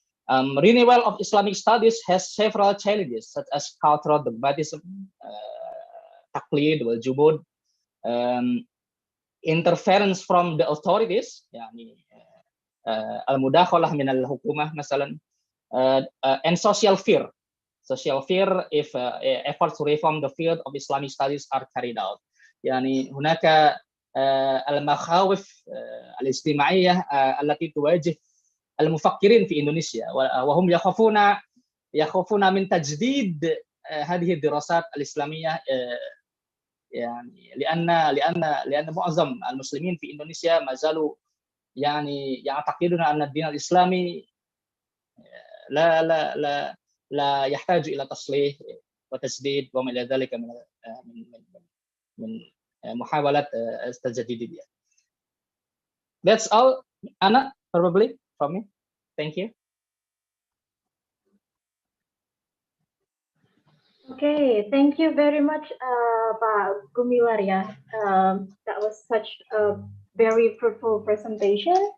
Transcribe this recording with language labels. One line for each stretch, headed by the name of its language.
English: Renewal of Islamic studies has several challenges, such as cultural dogmatism, taqlid wal jubud, interference from the authorities,
Arabic: al-mudakhalah min al-hukumah, masalan,
English: and social fear. Social fear if efforts to reform the field of Islamic studies are carried out.
Arabic: يعني هناك المخاوف الاجتماعية التي تواجه المفكرين في إندونيسيا وهم يخافون من تجديد هذه الدراسات الإسلامية يعني لأن معظم المسلمين في إندونيسيا ما زالوا يعني يعتقدون أن الدين الإسلامي لا يحتاج إلى تصليح وتجديد وما إلى ذلك من محاولات التجديدية.
English: That's all, Anna, probably from me. Thank you. Okay, thank you very much, Pak Gumilar. That was such a very fruitful presentation.